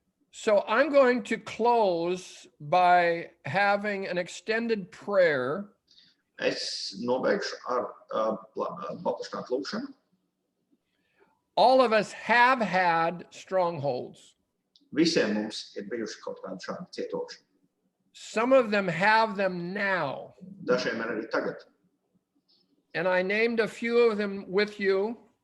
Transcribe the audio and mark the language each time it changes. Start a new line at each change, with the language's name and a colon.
English: So I'm going to close by having an extended prayer.
Latvian: Es nobeigšu ar paplašinātu lūkšanu.
English: All of us have had strongholds.
Latvian: Visiem mums ir bijuši kaut kādi šādi cietokšņi.
English: Some of them have them now.
Latvian: Dažiem ir arī tagad.
English: And I named a few of them with you.